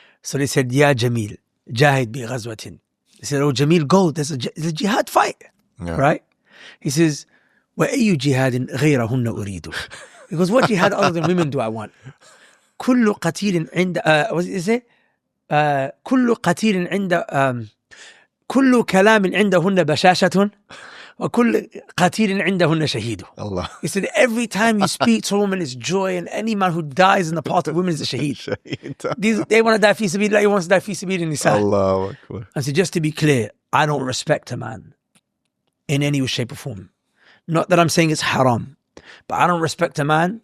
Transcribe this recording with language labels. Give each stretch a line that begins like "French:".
English: So they said,
Arabic: Ya Jamil, jahid bi ghazwatin.
English: They said, oh, Jamil, go. There's a jihad fight, right? He says,
Arabic: wa ayyu jihadin ghayrahunna uridu.
English: Because what jihad other than women do I want?
Arabic: Kullu qatilin inda,
English: what does it say?
Arabic: كل قتيل عند كل كلام عندهن بشاشة وكل قتيل عندهن شهيد. Allah.
English: He said every time you speak to a woman is joy, and any man who dies in the path of women is a shaheed. They want to die fi sabilillah, he wants to die
Arabic: fi sabilin nisa. Allahu Akbar.
English: And so just to be clear, I don't respect a man in any way, shape or form. Not that I'm saying it's haram, but I don't respect a man.